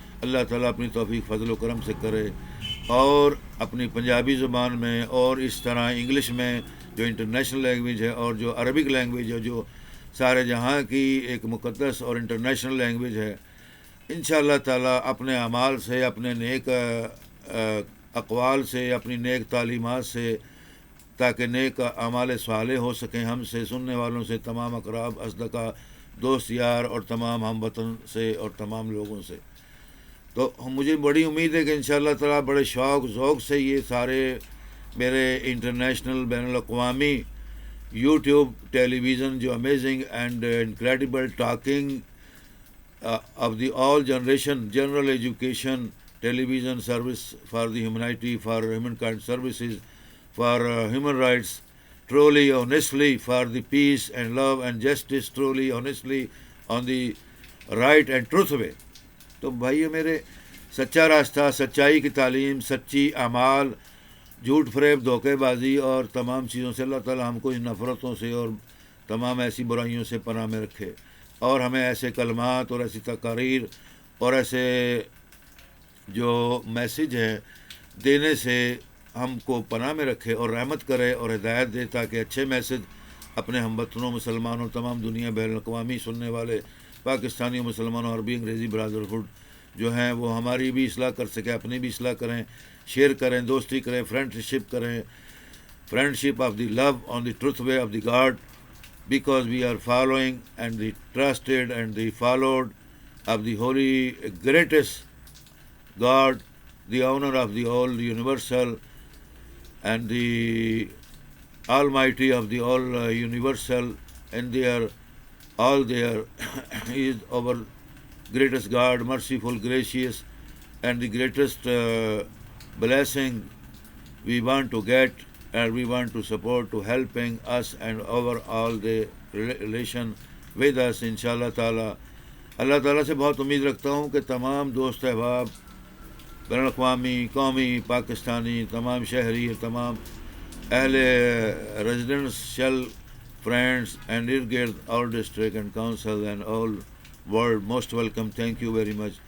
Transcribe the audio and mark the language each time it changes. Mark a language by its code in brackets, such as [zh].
[ur] اللہ تعالیٰ اپنی توفیق فضل و کرم سے کرے، اور اپنی پنجابی زبان میں، اور اس طرح انگلش میں جو انٹرنیشنل لینگویج ہے، اور جو عربک لینگویج ہے جو سارے جہاں کی ایک مقدس اور انٹرنیشنل لینگویج ہے، انشاءاللہ تعالیٰ اپنے اعمال سے، اپنے نیک اقوال سے، اپنی نیک تعلیمات سے، تاکہ نیک اعمال صالح ہو سکیں ہم سے، سننے والوں سے، تمام اقراب، اصدقاء، دوست یار اور تمام ہم وطن سے اور تمام لوگوں سے. تو مجھے بڑی امید ہے کہ انشاءاللہ تعالیٰ بڑے شوق ذوق سے یہ سارے میرے انٹرنیشنل بین الاقوامی یوٹیوب ٹیلی ویژن جو [en] Amazing and incredible talking of the all generation general education television service for the humanity, for humankind services, for human rights, truly honestly for the peace and love and justice, truly honestly on the right and truth way. [ur] تو بھائیو میرے، سچا راستہ، سچائی کی تعلیم، سچی اعمال، جھوٹ فریب، دھوکے بازی اور تمام چیزوں سے اللہ تعالی ہم کو ان نفرتوں سے اور تمام ایسی برائیوں سے پناہ میں رکھے، اور ہمیں ایسے کلمات اور ایسی تقاریر اور ایسے جو میسج ہیں دینے سے ہم کو پناہ میں رکھے اور رحمت کرے اور ہدایت دے، تاکہ اچھے میسج اپنے ہم وطنوں، مسلمانوں، تمام دنیا بین الاقوامی سننے والے پاکستانیوں، مسلمانوں، عربی انگریزی برادرہڈ جو ہیں وہ ہماری بھی اصلاح کر سکے، اپنی بھی اصلاح کریں، شیئر کریں، دوستی کریں، فرینڈشپ کریں، [en] Friendship of the love on the truth way of the God. Because we are following and the trusted and the followed of the holy greatest God, the owner of the all universal and the almighty of the all universal, and all there is our greatest God, merciful, gracious, and the greatest blessing we want to get, and we want to support to helping us and overall the relation with us [ur] انشاءاللہ تعالیٰ. اللہ تعالیٰ سے بہت امید رکھتا ہوں کہ تمام دوست احباب، بین الاقوامی، قومی، پاکستانی، تمام شہری، تمام اہل ریزیڈنشل فرینڈس اینڈ ارد گرد آل district and council and all world most welcome. [en] Thank you very much.